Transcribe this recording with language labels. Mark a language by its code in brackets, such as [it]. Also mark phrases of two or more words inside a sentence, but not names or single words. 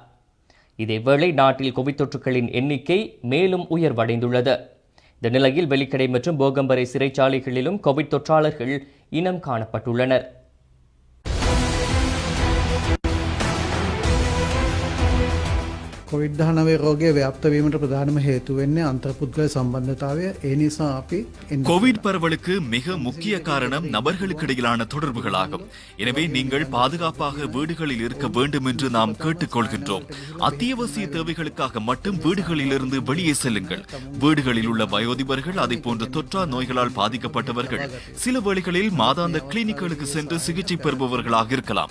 [ta] இதேவேளை நாட்டில் கோவிட் தொற்றுகளின் எண்ணிக்கை மேலும் உயர்வடைந்துள்ளது. இந்த நிலையில் வெலிக்கடை மற்றும் போகம்பரை சிறைச்சாலைகளிலும் கோவிட் தொற்றாளர்கள் இனம் காணப்பட்டுள்ளனர். [si] COVID-19 රෝගය ව්‍යාප්ත වීමට ප්‍රධානම හේතු වෙන්නේ අන්තර්පුද්ගල සම්බන්ධතාවය. ඒ නිසා අපි [ta] கோவிட் பரவலுக்கு மிக முக்கிய காரணம் நபர்களுக்கு இடையிலான தொடர்புகளாகும். எனவே நீங்கள் பாதுகாப்பாக வீடுகளில் இருக்க வேண்டும் என்று நாம் கேட்டுக்கொள்கின்றோம். அத்தியாவசிய தேவைகளுக்காக மட்டும் வீடுகளில் இருந்து வெளியே செல்லுங்கள். வீடுகளில் உள்ள வயோதிபர்கள், அதை போன்ற தொற்றா நோய்களால் பாதிக்கப்பட்டவர்கள், சில வேளைகளில் மாதாந்த கிளினிக்குகளுக்கு சென்று சிகிச்சை பெறுபவர்களாக இருக்கலாம்.